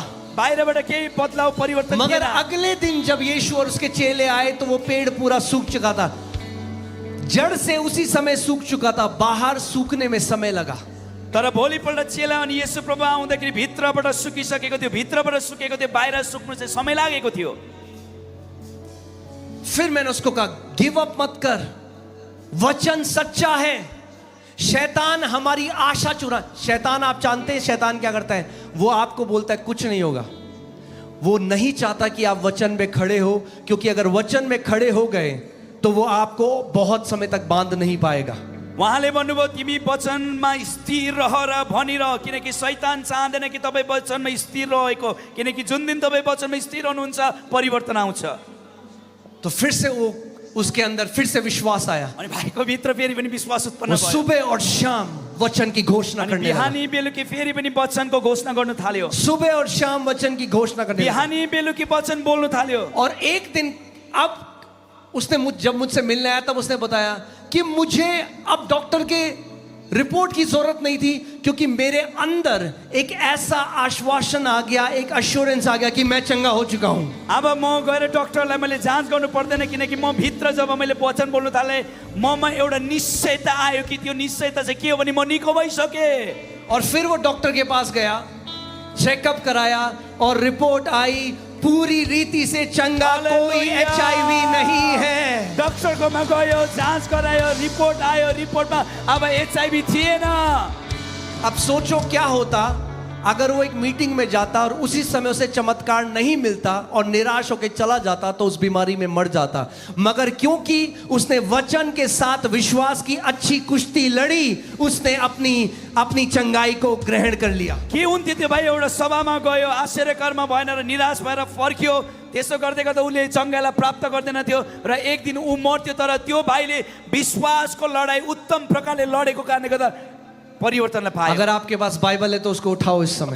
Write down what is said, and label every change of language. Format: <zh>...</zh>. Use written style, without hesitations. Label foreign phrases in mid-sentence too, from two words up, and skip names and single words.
<ne>बाहिरबाट केही बदलाव परिवर्तन थिएन।</ne> <hi>मगर अगले दिन जब यीशु और उसके चेले आए तो वो पेड़ पूरा सूख चुका था। जड़ से उसी समय सूख चुका था, बाहर सूखने में समय लगा।</hi> <ne>तर भोलिपल्ट चेला अनि येशू प्रभु आउँदाखेरि भित्रबाट सुकिसकेको थियो, भित्रबाट सुकेको थियो, बाहिर सुक्नु चाहिँ समय लागेको थियो।</ne> <hi>फिर मैंने उसको कहा</hi> <en>give up</en> <hi>मत कर, वचन सच्चा है। शैतान हमारी आशा चुरा। शैतान, आप जानते हैं शैतान क्या करता है? वो आपको बोलता है कुछ नहीं होगा। वो नहीं चाहता कि आप वचन में खड़े हो, क्योंकि अगर वचन में खड़े हो गए तो वो आपको बहुत समय तक बांध नहीं पाएगा।</hi> <ne>उहाँले भन्नुभयो तिमी वचनमा स्थिर रह र भनिरह, किनकि शैतान चाहँदैन कि तपाईँ वचनमा स्थिर रहेको, किनकि जुन दिन तपाईँ वचनमा स्थिर रहनुहुन्छ परिवर्तन आउँछ।</ne> <hi>तो फिर से वो उसके अंदर फिर से विश्वास आया।</hi> <ne>अनि भाइको भित्र फेरि पनि विश्वास उत्पन्न</ne> <hi>वो</hi> <ne>भयो।</ne> <hi>सुबह और शाम वचन की घोषणा</hi> <ne>अनि</ne> <hi>करने लगा।</hi> <ne>बिहानी बेलुकी फेरि पनि वचनको घोषणा गर्न थाल्यो।</ne> <hi>सुबह और शाम वचन की घोषणा करने लगा।</hi> <ne>बिहानी बेलुकी वचन बोल्न थाल्यो।</ne> <hi>और एक दिन अब उसने जब मुझसे मिलने आया तब उसने बताया कि मुझे अब डॉक्टर के रिपोर्ट की जरूरत नहीं थी, क्योंकि मेरे अंदर एक ऐसा आश्वासन आ गया, एक एश्योरेंस आ गया कि मैं चंगा हो चुका हूं।</hi> <ne>अब म गएर डक्टरलाई मैले जाँच गर्नु पर्दैन, किनकि म भित्र जब मैले वचन बोल्न थाले ममा एउटा निश्चयता आयो कि त्यो निश्चयता चाहिँ के हो भने म निको भइसके।</ne> <hi>और फिर वो डॉक्टर के पास गया, चेकअप कराया और रिपोर्ट आई पूरी रीति से चंगा, कोई HIV नहीं है।</hi> <ne>डक्टरकोमा गयो, जाँच गरायो, रिपोर्ट आयो, रिपोर्टमा अब HIV थिएन।</ne> <hi>अब सोचो क्या होता अगर वो एक मीटिंग में जाता और उसी समय उसे चमत्कार नहीं मिलता और निराश होकर चला जाता, तो उस बीमारी में मर जाता। मगर क्योंकि उसने वचन के साथ विश्वास की अच्छी कुश्ती लड़ी, उसने अपनी चंगाई को ग्रहण कर लिया।</hi> <ne>के हुन्थ्यो त्यो भाइ एउटा सभामा गयो, आश्चर्यकरमा भएन र निराश भएर फर्क्यो। त्यसो गर्दै गर्दा उसले चंगाईलाई प्राप्त गर्दैन थियो र एक दिन ऊ मर्थ्यो। तर त्यो भाइले विश्वासको लडाई उत्तम प्रकारले लडेको कारणले गर्दा परिवर्तनलाई पायो।</ne> <hi>अगर आपके पास बाइबल है तो उसको उठाओ इस समय।</hi>